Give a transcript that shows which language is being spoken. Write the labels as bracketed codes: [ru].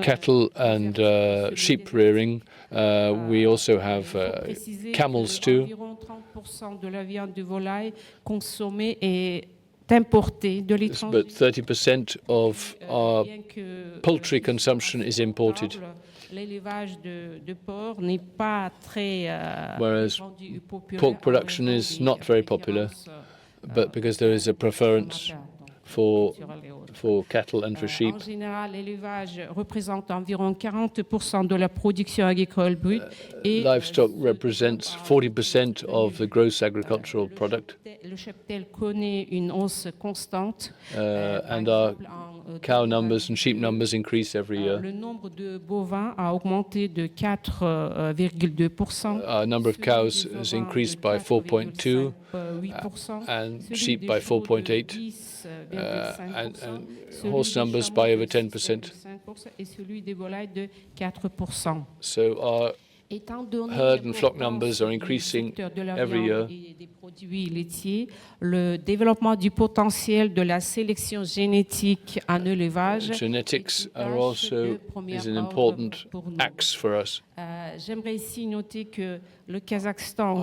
[en] Cattle and sheep rearing. We also have camels too. [fr] Environ 30% de la viande de volaille consommée est importé de l'étranger. [en] But 30% of our poultry consumption is imported. [fr] L'élevage de porc n'est pas très [en] whereas pork production is not very popular, but because there is a preference for cattle and for sheep. [fr] En général, l'élevage représente environ 40% de la production agricole brute. Et [en] livestock represents 40% of the gross agricultural product. [fr] Le cheptel connaît une hausse constante. [en] And our cow numbers and sheep numbers increase every year. [fr] Le nombre de bovins a augmenté de 4,2%. [en] Our number of cows has increased by 4.2%, and sheep by 4.8%, and horse numbers by over 10%. [fr] Et celui des volailles de 4%. [en] So our herd and flock numbers are increasing every year. [fr] Des produits laitiers, le développement du potentiel de la sélection génétique en élevage. [en] Genetics is an important axe for us. [fr] J'aimerais ici noter que le Kazakhstan